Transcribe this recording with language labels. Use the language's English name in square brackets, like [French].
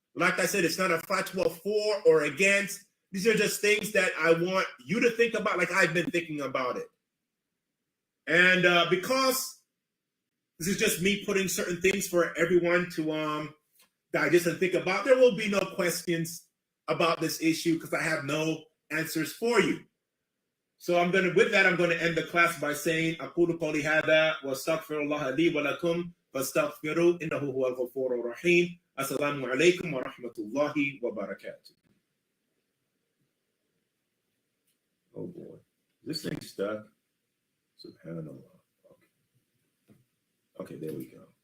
[English] Like I said, it's not a fatwa for or against. These are just things that I want you to think about, like I've been thinking about it. And because this is just me putting certain things for everyone to digest and think about, there will be no questions about this issue because I have no answers for you. So with that, I'm going to end the class by saying, [Arabic] أقول قولي هذا واستغفر الله لي ولكم فاستغفروا إنه هو الغفور الرحيم. السلام عليكم ورحمة الله وبركاته. [English] Oh boy, this thing stuck. Subhanallah. Okay, there we go.